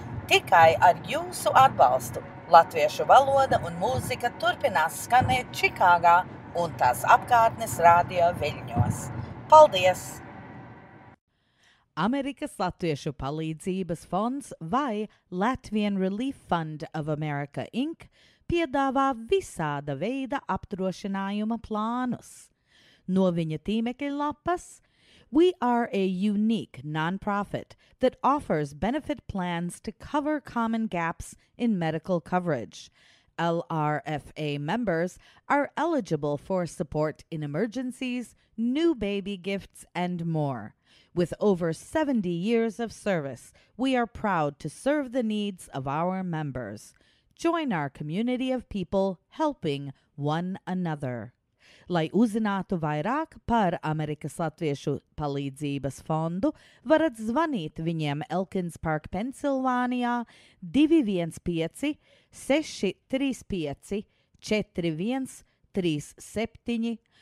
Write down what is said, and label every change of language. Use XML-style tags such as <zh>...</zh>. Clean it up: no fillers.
<lv>Tikai ar jūsu atbalstu latviešu valoda un mūzika turpinās skanēt Čikāgā un tās apkārtnes radio viļņos. Paldies! Amerikas Latviešu palīdzības fonds vai Latvian Relief Fund of America, Inc. piedāvā visāda veida apdrošinājuma plānus. No viņa tīmekļa lapas,</lv> <en>we are a unique nonprofit that offers benefit plans to cover common gaps in medical coverage. LRFA members are eligible for support in emergencies, new baby gifts, and more. With over 70 years of service, we are proud to serve the needs of our members. Join our community of people helping one another.</en> <lv>Lai uzzinātu vairāk par Amerikas Latviešu palīdzības fondu, varat zvanīt viņiem Elkins Park, Pensilvānijā 215-635-4137.</lv>